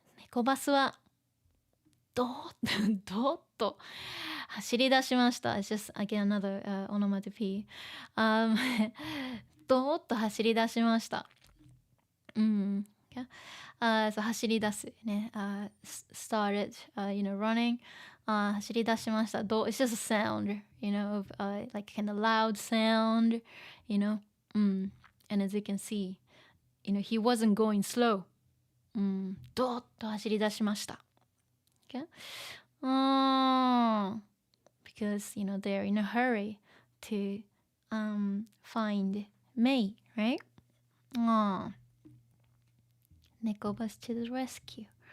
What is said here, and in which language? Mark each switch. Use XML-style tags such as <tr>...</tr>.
<ja>猫バスはどーっと走り出しました。</ja> <en>It's just again another onomatopoeia.</en> <ja>どーっと走り出しました。</ja> <en>so</en> <ja>走り出すね。</ja> <en>started, running.</en> <ja>走り出しました。</ja> <en>It's just a sound, of like kind of loud sound, and as you can see, he wasn't going slow.</en> <ja>どーっと走り出しました。</ja> <en>Okay? Because, they're in a hurry to find May, right? 猫バス to the rescue.</en>